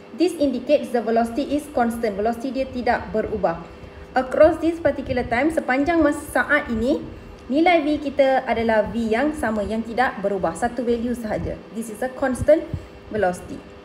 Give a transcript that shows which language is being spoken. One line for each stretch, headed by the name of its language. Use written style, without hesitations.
English: This indicates the velocity is constant.
Malay: Velocity dia tidak berubah
English: across this particular time.
Malay: Sepanjang masa saat ini, nilai V kita adalah V yang sama, yang tidak berubah, satu value sahaja.
English: This is a constant velocity.